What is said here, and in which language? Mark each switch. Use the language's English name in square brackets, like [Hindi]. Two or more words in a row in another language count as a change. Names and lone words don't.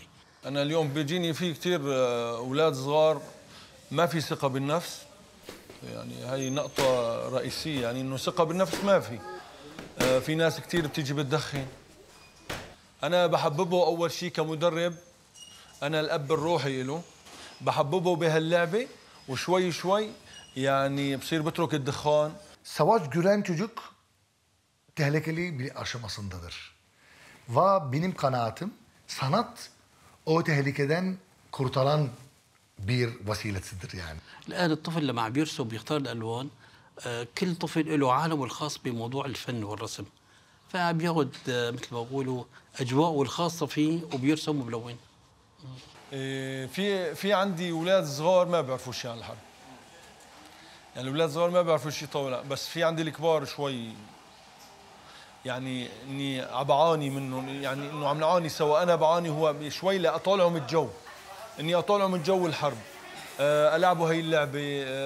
[Arabic] انا اليوم بيجيني في كثير اولاد صغار ما في ثقه بالنفس، يعني هي نقطه رئيسيه، يعني انه ثقه بالنفس ما في ناس كثير بتيجي بتدخن. انا بحببه اول شيء كمدرب، انا الاب الروحي له، بحببه بهاللعبه وشوي شوي يعني بصير بترك الدخان. [Turkish] Savaş gören çocuk tehlikeli bir aşamasındadır. Ve benim kanaatim sanat o tehlikeden kurtaran bir vesilesidir yani. [Arabic] الآن الطفل لما عم يرسم بيختار الألوان كل طفل له عالمه الخاص بموضوع الفن والرسم، فبياخذ مثل ما بقولوا اجواءه الخاصه فيه وبيرسم وبلون. في عندي اولاد صغار ما بيعرفوا شيء عن الحرب، يعني الاولاد الصغار ما بيعرفوا شيء طاوله، بس في عندي الكبار شوي يعني اني عم بعاني منهم، يعني انه عم نعاني سوا، انا بعاني هو شوي لاطالعهم الجو، اني اطالعهم من جو الحرب، العبوا هي اللعبه،